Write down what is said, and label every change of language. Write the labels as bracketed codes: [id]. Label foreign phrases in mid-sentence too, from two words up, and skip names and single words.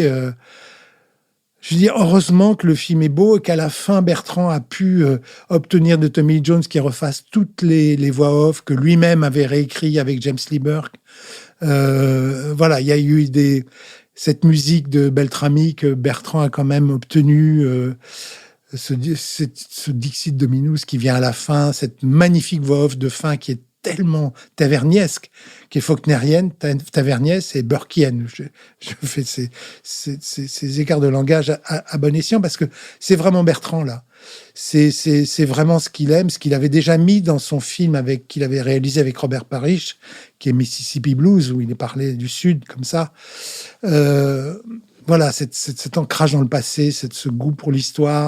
[fr] Je veux dire, heureusement que le film est beau et qu'à la fin, Bertrand a pu obtenir de Tommy Lee Jones qu'il refasse toutes les voix off que lui-même avait réécrit avec James Lee Burke. Voilà, il y a eu cette musique de Beltrami que Bertrand a quand même obtenue, ce Dixit Dominus qui vient à la fin, cette magnifique voix off de fin qui est tellement taverniesque, qui est faulknérienne, taverniesque et burkienne. Je fais ces écarts de langage à bon escient parce que c'est vraiment Bertrand là. C'est vraiment ce qu'il aime, ce qu'il avait déjà mis dans son film qu'il avait réalisé avec Robert Parrish, qui est Mississippi Blues, où il est parlé du Sud, comme ça. Voilà, cet ancrage dans le passé, ce goût pour l'histoire,